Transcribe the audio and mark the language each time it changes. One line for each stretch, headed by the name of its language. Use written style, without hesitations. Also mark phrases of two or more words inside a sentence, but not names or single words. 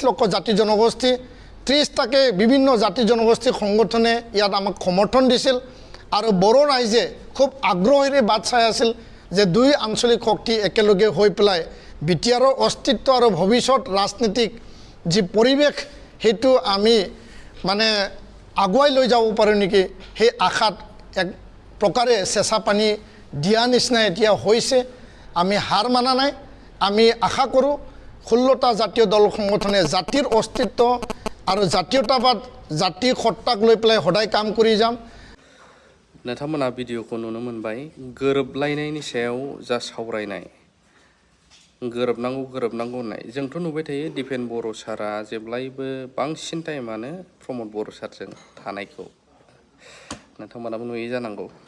Assamese: লক্ষ জাতি জনগোষ্ঠী 30টাকে বিভিন্ন জাতি জনগোষ্ঠী সংগঠনে ইয়াত আমাক সমৰ্থন দিছিল আৰু বড়ো ৰাইজে খুব আগ্ৰহেৰে বাট চাই আছিল যে দুই আঞ্চলিক শক্তি একেলগে হৈ পেলাই বিটিআৰৰ অস্তিত্ব আৰু ভৱিষ্যত ৰাজনীতিক যি পৰিৱেশ সেইটো আমি আগুৱাই লৈ যাব পাৰোঁ নেকি, সেই আশাত এক প্ৰকাৰে চেঁচা পানী দিয়া নিচিনা এতিয়া হৈছে। আমি হাৰ মানা নাই, আমি আশা কৰোঁ 16টা জাতীয় দল সংগঠনে জাতিৰ অস্তিত্ব আৰু জাতীয়তাবাদ জাতি সত্তাক লৈ পেলাই সদায় কাম কৰি যাম।
Bodo: नोंथांमोना भिडिअखौ नुनो मोनबाय गोरोबलायनायनि सायाव जा सावरायनाय गोरोबनांगौ होननाय जोंथ' नुबाय थायो दिपेन बर' सारा जेब्लायबो बांसिन टाइमानो प्रमोद बर' सारजों थानायखौ नोंथांमोनाबो नुयो जानांगौ।